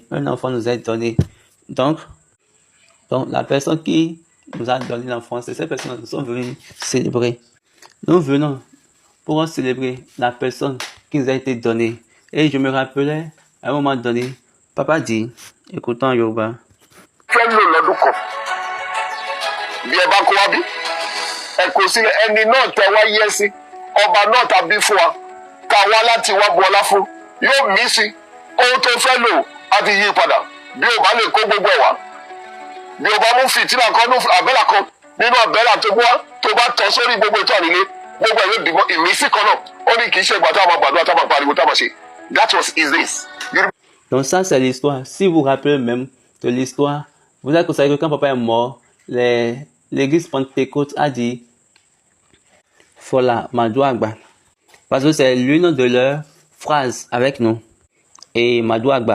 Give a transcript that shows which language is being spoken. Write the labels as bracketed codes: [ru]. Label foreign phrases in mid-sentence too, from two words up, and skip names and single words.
[fr] Un enfant nous est donné. Donc, la personne qui nous a donné l'enfant, c'est cette personne que nous sommes venus célébrer. Nous venons pour célébrer la personne qui nous a été donnée. Et je me rappelais, à un moment donné, papa dit, écoutant Yoruba. [yo] Ẹni náà tẹ wá yẹ sí ọba náà tàbí fún wa ká wá láti wá bu ọlá fún yóò mí sí ohun tó fẹ́ lò á ti yí padà bí o bá lè kó gbogbo ẹ̀ wá bí o bá mú fìtílà kan ní àbẹ́là kan nínú àbẹ́là tó gbọ́ tó bá tọ́ sórí gbogbo ìtọ́ ànílé gbogbo ẹ̀ yóò dìbò ìmísí kan náà ó ní kì í ṣe ìgbà tá a máa gbàdúrà tá a máa pariwo tá a máa ṣe [en] that was is this. [fr] Donc ça c'est l'histoire. Si vous vous rappelez même de l'histoire, vous avez constaté que quand papa est mort, l'église Pentecôte a dit Fola Madouagba. Parce que c'est l'une de leurs phrases avec nous. Et Madouagba.